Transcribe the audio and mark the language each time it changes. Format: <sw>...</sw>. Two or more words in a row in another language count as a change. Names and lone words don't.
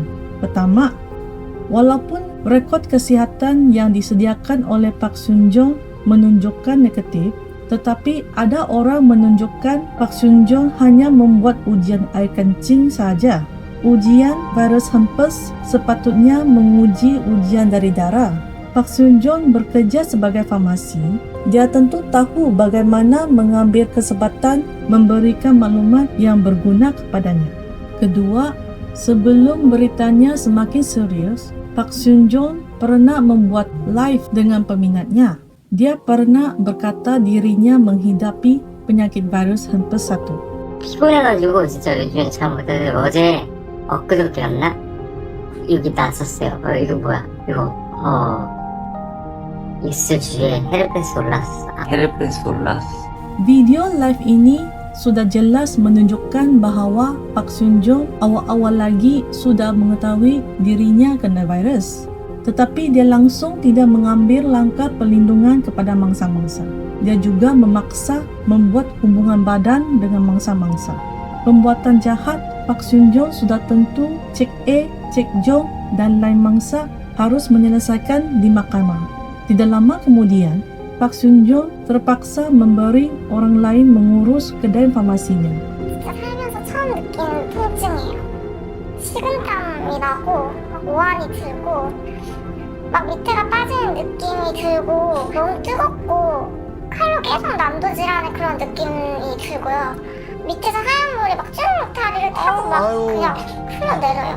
<ms>Pertama, walaupun rekod kesihatan yang disediakan oleh Park Seo-joon menunjukkan negatif, tetapi ada orang menunjukkan Park Seo-joon hanya membuat ujian air kencing sahaja. Ujian virus herpes sepatutnya menguji ujian dari darah. Park Seo-joon bekerja sebagai farmasi. Dia tentu tahu bagaimana mengambil kesempatan memberikan maklumat yang berguna kepadanya. Kedua, sebelum beritanya semakin serius, Park Seo-joon pernah membuat live dengan peminatnya. Dia pernah berkata dirinya menghidapi penyakit virus herpes 1.</ms> <ko>피곤해가지고 진짜 요즘에 잘 못해요. 어제 엊그저께였나? 여기 났었어요. 이거 뭐야? 이거 있을 주에 헤르페스 올랐어. 헤르페스 올랐어.</ko> <ms>Video live ini sudah jelas menunjukkan bahawa Park Seo-joon awal-awal lagi sudah mengetahui dirinya kena virus. Tetapi dia langsung tidak mengambil langkah perlindungan kepada mangsa-mangsa. Dia juga memaksa membuat hubungan badan dengan mangsa-mangsa. Pembuatan jahat Park Seo-joon sudah tentu Cik A, Cik Jong dan lain mangsa harus menyelesaikan di mahkamah. Tidak lama kemudian, Park Seo-joon terpaksa memberi orang lain mengurus kedai farmasinya.</ms> <ko>살면서 처음 느끼는 통증이에요. 식은땀이 나고 막 오한이 들고 막 밑에가 빠지는 느낌이 들고 너무 뜨겁고 칼로 계속 난도질하는 그런 느낌이 들고요. 밑에서 하얀 물이 막 쭈르륵 다리를 타고 막 그냥 흘러내려요.</ko>